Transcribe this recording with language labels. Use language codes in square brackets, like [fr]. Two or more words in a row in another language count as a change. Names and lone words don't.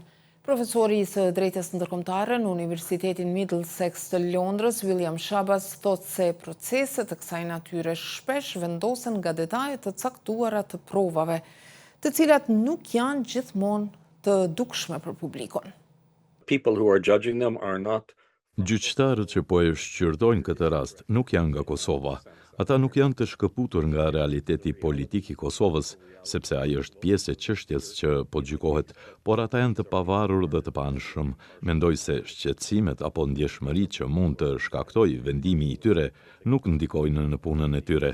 [sq] Profesori i së drejtës ndërkombëtare në Universitetin Middlesex të Londrës, William Shabas, thotë se proceset të kësaj natyre shpesh vendosen nga detajet të caktuara të provave, të cilat nuk janë gjithmonë të dukshme për publikun. [en] People who are judging them are not. [sq] Gjyqtarët që po e shqyrtojnë këtë rast nuk janë nga Kosova. Ata nuk janë të shkëputur nga realiteti politik i Kosovës, sepse ai është pjesë e çështjes që po gjykohet, por ata janë të pavarur dhe të paanshëm. Mendoj se shqetësimet apo ndjeshmëritë që mund të shkaktojë vendimi i tyre nuk ndikojnë në punën e tyre.